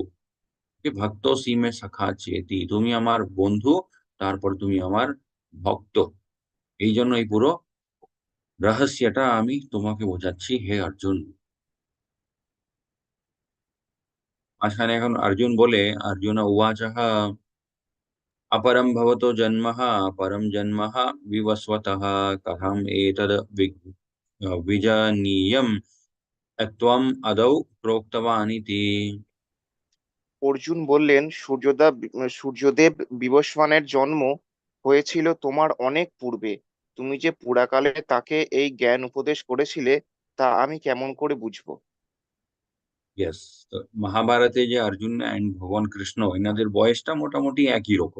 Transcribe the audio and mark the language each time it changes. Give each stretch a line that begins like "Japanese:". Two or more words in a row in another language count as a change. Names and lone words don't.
Bangla: যে
Sanskrit: भक्त सिमे सखा चेति,
Bangla: তুমি আমার বন্ধু, তারপর তুমি আমার ভক্ত। এই জন্য এই পুরো রহস্যটা আমি তোমাকে বোঝাচ্ছি হে অর্জুন। মাঝখানে এখন অর্জুন বলে,
Sanskrit: अर्जुन उवाचः अपरं भवतो जन्मः परं जन्मः विवस्वतः कथम् एतद् विजानीयम् त्वम् आदौ प्रोक्तवान् इति।
Bangla: অর্জুন বললেন, সূর্যদেব বিবস্বানের জন্ম হয়েছিল তোমার অনেক পূর্বে। তুমি যে পুরাকালে তাকে এই জ্ঞান উপদেশ করেছিলে, তা আমি কেমন করে বুঝবো? ইয়েস, তো মহাভারতে যে অর্জুন অ্যান্ড ভগবান কৃষ্ণ এনাদের বয়সটা মোটামুটি একই রকম।